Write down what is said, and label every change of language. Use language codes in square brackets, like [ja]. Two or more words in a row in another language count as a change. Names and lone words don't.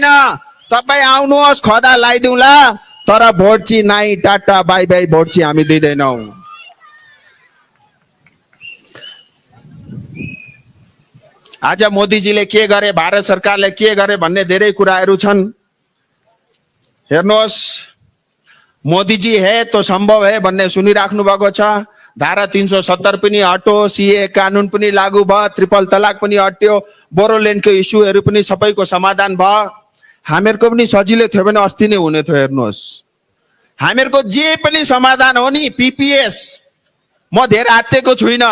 [ne] तपाई आउनुहोस्, खदा लगाइदिउँला, तर भोट चाहिँ नाइ टाटा [en] bye bye, [ne] भोट चाहिँ हामी दिँदैनौ। आज मोदीजीले के गरे, भारत सरकारले के गरे भन्ने धेरै कुराहरू छन्। हेर्नुहोस्, [hi] मोदीजी है तो संभव है [ne] भन्ने सुनिराख्नु भएको छ। धारा 370 पनि हट्यो, सीए कानुन पनि लागू भयो, ट्रिपल तलाक पनि हट्यो, बोरोल्यान्डको इस्युहरू पनि सबैको समाधान भयो। हामीहरूको पनि सजिलै थियो भने अस्ति नै हुने थियो। हेर्नुहोस्, हामीहरूको जे पनि समाधान हो नि, पीपीएस, म धेरै आत्तेको छुइनँ।